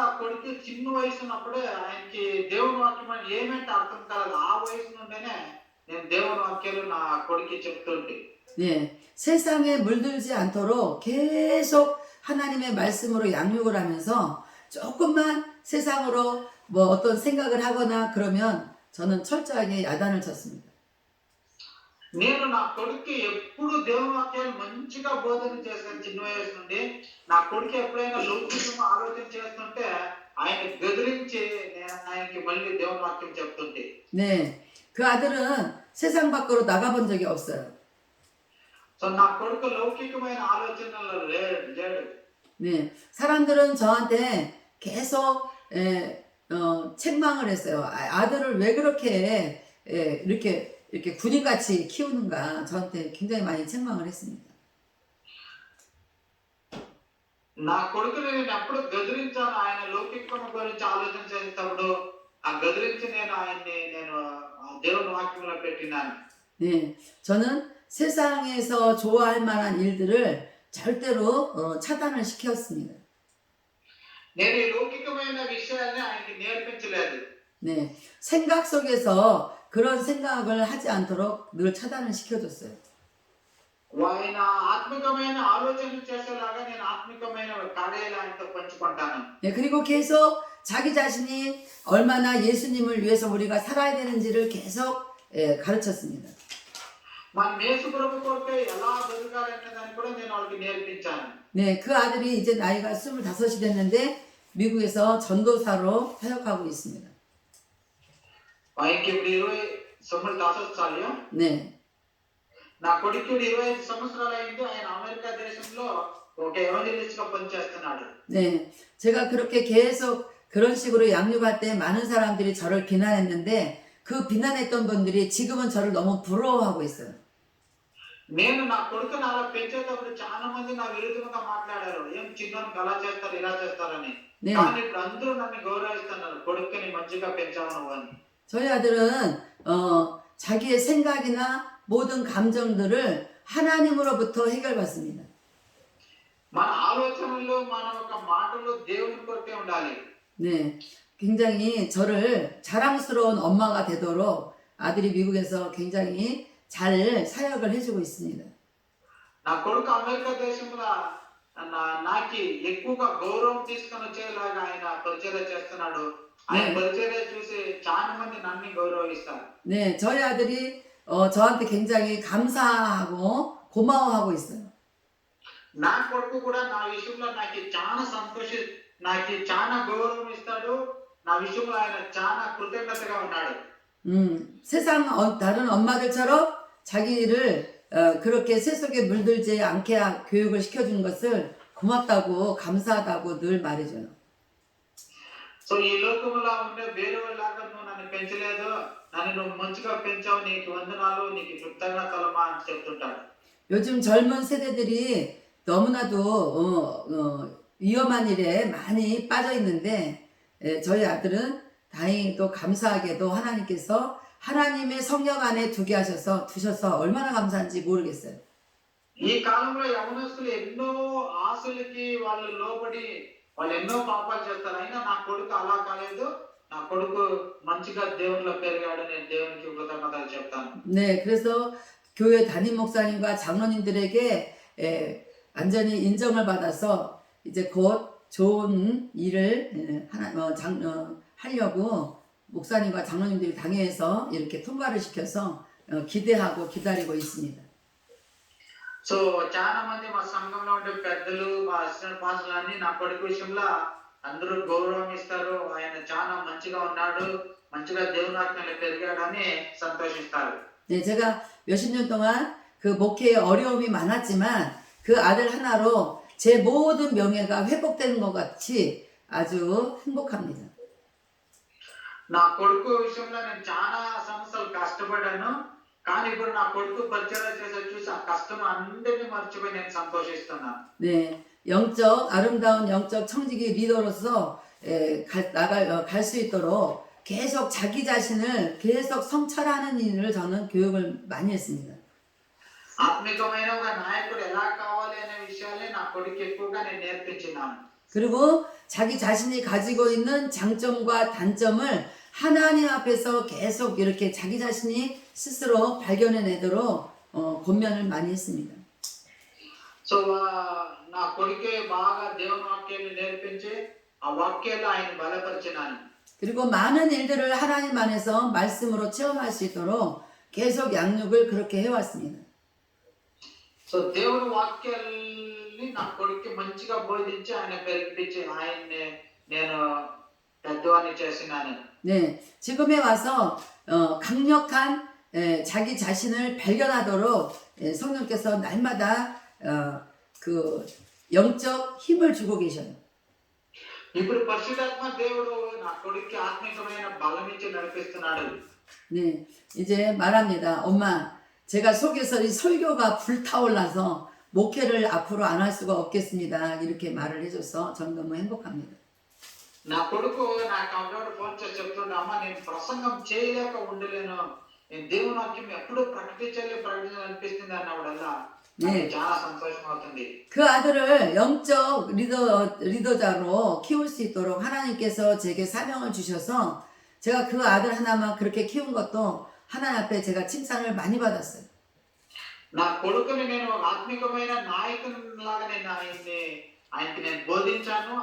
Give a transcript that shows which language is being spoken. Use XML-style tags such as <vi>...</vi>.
<te>ఆ కొడుకు చిన్న వయసు ఉన్నప్పుడే ఆయనకి దేవుని వాక్యం ఏమంటే అర్థం కాలేదు. ఆ వయసు నుండినే నేను దేవుని వాక్యాలు నా కొడుకు చెప్తుంటే</te> <ko>네, 세상에 물들지 않도록 계속 하나님의 말씀으로 양육을 하면서 조금만 세상으로 뭐 어떤 생각을 하거나 그러면 저는 철저하게 야단을 쳤습니다.</ko> <te>నేను నా కొడుకు ఎప్పుడు దేవుని వాక్యాలు మంచిగా బోధన చేశాను. చిన్న వయసు నుండి నా కొడుకు ఎప్పుడైనా లౌకికంగా ఆలోచన చేస్తుంటే ఆయన గదిరించి నేను ఆయనకి మళ్ళీ దేవుని వాక్యం చెప్తుంటే</te> <ko>네, 그 아들은 세상 밖으로 나가본 적이 없어요.</ko> <te>సో నా కొడుకు లౌకికమైన ఆలోచనలు లేడు.</te> <ko>네, 사람들은 저한테 계속 책망을 했어요. 아들을 왜 그렇게 이렇게 군인같이 키우는가 저한테 굉장히 많이 책망을 했습니다.</ko> <te>నా కొడుకుని నేను ఎప్పుడు గదిరించాను. ఆయన లౌకికం గురించి ఆలోచన చేసేటప్పుడు ఆ గదిరించి నేను దేవుని వాక్యంలో పెట్టినాను.</te> <ko>네, 저는 세상에서 좋아할 만한 일들을 절대로 차단을 시켰습니다.</ko> <te>నేను ఈ లౌకికమైన విషయాన్ని ఆయనకి నేర్పించలేదు.</te> <ko>네, 생각 속에서 그런 생각을 하지 않도록 늘 차단을 시켜줬어요.</ko> <te>ఆయన ఆత్మికమైన ఆలోచనలు చేసేలాగా నేను ఆత్మికమైన కార్యాలు ఆయనతో పంచుకుంటాను.</te> <ko>네, 그리고 계속 자기 자신이 얼마나 예수님을 위해서 우리가 살아야 되는지를 계속 가르쳤습니다.</ko> <te>మన యేసు ప్రభు కొరకు ఎలా బతకాలనే దాన్ని కూడా నేను వాళ్ళకి నేర్పించాను.</te> <ko>네, 그 아들이 이제 나이가 25이 됐는데 미국에서 전도사로 사역하고 있습니다.</ko> <te>ఆయనకి ఇప్పుడు 25 సంవత్సరాలు.</te> <ko>네,</ko> <te>నా కొడుకు 25 సంవత్సరాలు అయింది. ఆయన అమెరికా దేశంలో ఒక ఎవంజలిస్ట్ గా పనిచేస్తున్నాడు.</te> <ko>네, 제가 그렇게 계속 그런 식으로 양육할 때 많은 사람들이 저를 비난했는데 그 비난했던 분들이 지금은 저를 너무 부러워하고 있어요.</ko> <te>నేను నా కొడుకుని అలా పెంచేటప్పుడు చాలా మంది నా విరుద్ధంగా మాట్లాడారు. ఏం చిన్నోనికి అలా చేస్తారు ఇలా చేస్తారని.</te> <ko>네,</ko> <te>కానీ ఇప్పుడు అందరూ నన్ను గౌరవిస్తున్నారు. కొడుకుని మంచిగా పెంచావు నువ్వు అని.</te> <ko>저희 아들은 자기의 생각이나 모든 감정들을 하나님으로부터 해결받습니다.</ko> <te>మన ఆలోచనలు మన ఒక మాటలు దేవుని కొరకే ఉండాలి.</te> <ko>네, 굉장히 저를 자랑스러운 엄마가 되도록 아들이 미국에서 굉장히 잘 사역을 해주고 있습니다.</ko> <te>నా కొడుకు అమెరికా దేశంలో నాకు ఎక్కువగా గౌరవం తీసుకొని వచ్చేలాగా ఆయన పరిచర్య చేస్తున్నాడు. ఆయన పరిచర్య చూసి చాలా మంది నన్ను గౌరవిస్తారు.</te> <ko>네, 저희 아들이 저한테 굉장히 감사하고 고마워하고 있어요.</ko> <te>నా కొడుకు కూడా నా విషయంలో నాకు చాలా నాకు చాలా గౌరవం ఇస్తాడు. నా విషయంలో ఆయన చాలా కృతజ్ఞతగా ఉన్నాడు.</te> <ko>세상 다른 엄마들처럼 자기를 그렇게 세속에 물들지 않게 교육을 시켜주는 것을 고맙다고 감사하다고 늘 말해줘요.</ko> <te>సో ఈ లోకంలో ఉండే వేరే వాళ్ళగా నువ్వు నన్ను పెంచలేదు, నన్ను నువ్వు మంచిగా పెంచావు, నీకు వందనాలు, నీకు కృతజ్ఞతలమా అని చెప్తుంటాడు.</te> <ko>요즘 젊은 세대들이 너무나도 위험한 일에 많이 빠져 있는데 저희 아들은 다행히도 감사하게도 하나님께서 하나님의 성령 안에 두셔서 얼마나 감사한지 모르겠어요.</ko> <te>ఈ కాలంలో యవనస్తులు ఎన్నో ఆశలకి వాళ్ళు లోబడి వాళ్ళు ఎన్నో పాపాలు చేస్తారు. అయినా నా కొడుకు అలా కాలేదు. నా కొడుకు మంచిగా దేవునిలో పెరిగాడు. నేను దేవునికి కృతజ్ఞతలు చెప్తాను.</te> <ko>네, 그래서 교회 담임 목사님과 장로님들에게 완전히 인정을 받아서 이제 곧 좋은 일을 하려고 목사님과 장로님들이 당회에서 이렇게 통과를 시켜서 기대하고 기다리고 있습니다.</ko> <te>సో చాలా మంది మా సంఘంలో ఉండే పెద్దలు మా అసిస్టెంట్ పాస్టర్లు అన్ని నా కొడుకు విషయంలో అందరూ గౌరవం ఇస్తారు. ఆయన చాలా మంచిగా ఉన్నాడు, మంచిగా దేవుని ఆజ్ఞలో పెరిగాడని సంతోషిస్తారు.</te> <ko>네, 제가 몇십 년 동안 그 목회에 어려움이 많았지만 그 아들 하나로 제 모든 명예가 회복되는 것 같이 아주 행복합니다.</ko> <te>నా కొడుకు విషయంలో నేను చాలా సంవత్సరాలు కష్టపడ్డాను. కానీ ఇప్పుడు నా కొడుకు పరిచయం చేసే చూసి ఆ కష్టం అందరినీ మర్చిపోయి నేను సంతోషిస్తున్నాను.</te> <ko>네, 아름다운 영적 청지기 리더로서 갈 수 있도록 계속 자기 자신을 계속 성찰하는 일을 저는 교육을 많이 했습니다.</ko> <te>ఆత్మికమైన ఒక నాయకుడు ఎలా కావాలి అనే విషయాలే నా కొడుకు ఎక్కువగా నేను నేర్పించినాను.</te> <ko>그리고 자기 자신이 가지고 있는 장점과 단점을 하나님 앞에서 계속 이렇게 자기 자신이 스스로 발견해내도록 권면을 많이 했습니다.</ko> <te>సో నా కొడుకే బాగా దేవుని వాక్యాన్ని నేర్పించి ఆ వాక్యాలు ఆయన బలపరిచినాను.</te> <ko>그리고 많은 일들을 하나님 안에서 말씀으로 체험할 수 있도록 계속 양육을 그렇게 해왔습니다.</ko> <te>సో దేవుని వాక్యాల్ని నా కొడుక్కి మంచిగా బోధించి ఆయన పెరిగిపించి ఆయన్ని నేను పెద్దవాడిని చేసినాను.</te> <ko>네, 지금에 와서 강력한 자기 자신을 발견하도록 성령께서 날마다 그 영적 힘을 주고 계셔요.</ko> <te>ఇప్పుడు పరిశుద్ధాత్మ దేవుడు నా కొడుక్కి ఆత్మికమైన బలం ఇచ్చి నడిపిస్తున్నాడు.</te> <ko>네, 이제 말합니다. 엄마, 제가 속에서 이 설교가 불타올라서 목회를 앞으로 안 할 수가 없겠습니다. 이렇게 말을 해줘서 저는 너무 행복합니다.</ko> <te>నా కొడుకు నా కంప్యూటర్ ఫోన్ చేసి చెప్తుండే, అమ్మ నేను ప్రసంగం చేయలేక ఉండలేను, నేను దేవుని వాక్యం ఎప్పుడు ప్రకటించాలనిపిస్తుంది అన్నప్పుడల్లా నాకు చాలా సంతోషం అవుతుంది.</te> <ko>그 아들을 영적 리더자로 키울 수 있도록 하나님께서 제게 사명을 주셔서 제가 그 아들 하나만 그렇게 키운 것도 하나님 앞에 제가 칭찬을 많이 받았어요.</ko> <te>నా కొడుకుని నేను ఆత్మికమైన నాయకునిలాగా నేను ఆయనకి నేను బోధించాను.</te>